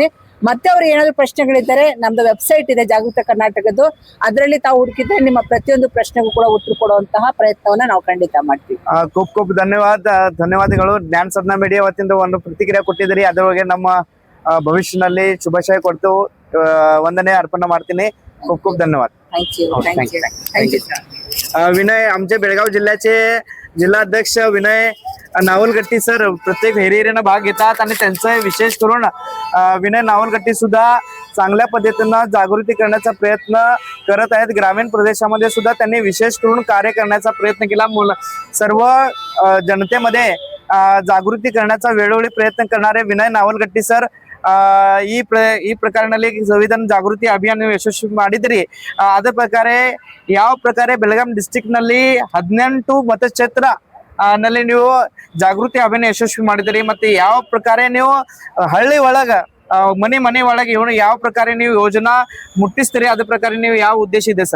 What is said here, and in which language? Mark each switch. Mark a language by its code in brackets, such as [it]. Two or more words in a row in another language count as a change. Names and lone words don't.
[kn] ಮತ್ತೆ ಅವ್ರು ಏನಾದ್ರು ಪ್ರಶ್ನೆಗಳಿದ್ದಾರೆ, ನಮ್ದು ವೆಬ್ಸೈಟ್ ಇದೆ ಜಾಗೃತ ಕರ್ನಾಟಕದ್ದು, ಅದರಲ್ಲಿ ತಾವು ಹುಡುಕಿದ್ರೆ ನಿಮ್ಮ ಪ್ರತಿಯೊಂದು ಪ್ರಶ್ನೆಗೂ ಕೂಡ ಉತ್ತರ ಕೊಡುವಂತಹ ಪ್ರಯತ್ನವನ್ನ ನಾವು ಖಂಡಿತ ಮಾಡ್ತೀವಿ. ಖೂಬ್ ಧನ್ಯವಾದಗಳು. ಜ್ಞಾನ ಸದನ ಮೀಡಿಯಾ ವತಿಯಿಂದ ಒಂದು ಪ್ರತಿಕ್ರಿಯೆ ಕೊಟ್ಟಿದ್ದೀರಿ. ಅದರೊಳಗೆ ನಮ್ಮ ಭವಿಷ್ಯದಲ್ಲಿ ಶುಭಾಶಯ ಕೊಡ್ತು ವಂದನೆ अर्पण ಮಾಡ್ತೀನಿ. [mr] खूप धन्यवाद. थँक्यू. विनय, आमचे बेळगाव जिल्ह्याचे जिल्हाध्यक्ष विनय नावलगट्टी सर प्रत्येक हेरीनं भाग घेतात आणि त्यांचं विशेष करून विनय नावलगट्टी सुद्धा चांगल्या पद्धतीनं जागृती करण्याचा प्रयत्न करत आहेत. ग्रामीण प्रदेशामध्ये सुद्धा त्यांनी विशेष करून कार्य करण्याचा प्रयत्न केला. सर्व जनतेमध्ये जागृती करण्याचा वेळोवेळी प्रयत्न करणारे विनय नावलगट्टी सर [kn] ಈ ಪ್ರಕಾರದಲ್ಲಿ ಸಂವಿಧಾನ ಜಾಗೃತಿ ಅಭಿಯಾನ ಯಶಸ್ವಿ ಮಾಡಿದ್ರಿ. ಅದೇ ಪ್ರಕಾರ ಯಾವ ಪ್ರಕಾರ ಬೆಳಗಾಂ ಡಿಸ್ಟ್ರಿಕ್ಟ್ ನಲ್ಲಿ 18 ಮತಕ್ಷೇತ್ರ ನಲ್ಲಿ ನೀವು ಜಾಗೃತಿ ಅಭಿಯಾನ ಯಶಸ್ವಿ ಮಾಡಿದಿರಿ. ಮತ್ತೆ ಯಾವ ಪ್ರಕಾರ ನೀವು ಹಳ್ಳಿ ಒಳಗ ಮನೆ ಒಳಗೆ ಯಾವ ಪ್ರಕಾರ ನೀವು ಯೋಜನಾ ಮುಟ್ಟಿಸ್ತೀರಿ, ಅದೇ ಪ್ರಕಾರ ನೀವು ಯಾವ ಉದ್ದೇಶ ಇದೆ ಸರ್?